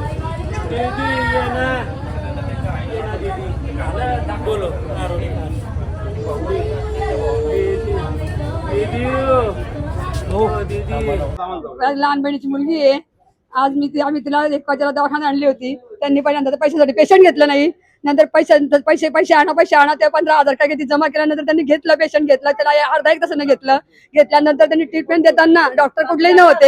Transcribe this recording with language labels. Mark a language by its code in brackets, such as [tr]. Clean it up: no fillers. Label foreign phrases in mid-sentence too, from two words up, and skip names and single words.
[hi] दीदी ये ना दीदी बोलो मारो दीदी हो दीदी. [mr] लहान बहिणीची मुलगी आहे. आज आम्ही तिला एक वाजेला दवाखान्यात आणली होती. त्यांनी पहिल्यांदा पैशासाठी पेशंट घेतलं नाही. नंतर पैसे आणा ते 15,000 काय किती जमा केल्यानंतर त्यांनी घेतलं. पेशंट घेतला. त्याला अर्धा एक तासानं घेतल्यानंतर त्यांनी ट्रीटमेंट देताना डॉक्टर कुठलेही नव्हते.